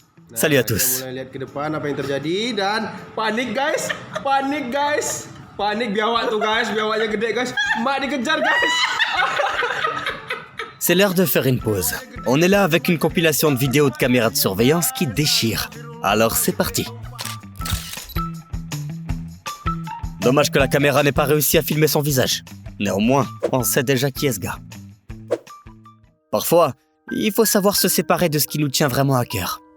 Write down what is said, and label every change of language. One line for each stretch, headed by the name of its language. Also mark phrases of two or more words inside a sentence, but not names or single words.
French: Salut à
Indonesian: Kita
French: tous.
Indonesian: mulai lihat ke depan apa yang terjadi dan panik guys, panik biawak tuh guys, biawaknya gede guys, mak dikejar guys.
French: C'est l'heure de faire une pause. On est là avec une compilation de vidéos de caméras de surveillance qui déchire. Alors c'est parti. Dommage que la caméra n'ait pas réussi à filmer son visage. Néanmoins, on sait déjà qui est ce gars. Parfois, il faut savoir se séparer de ce qui nous tient vraiment à cœur.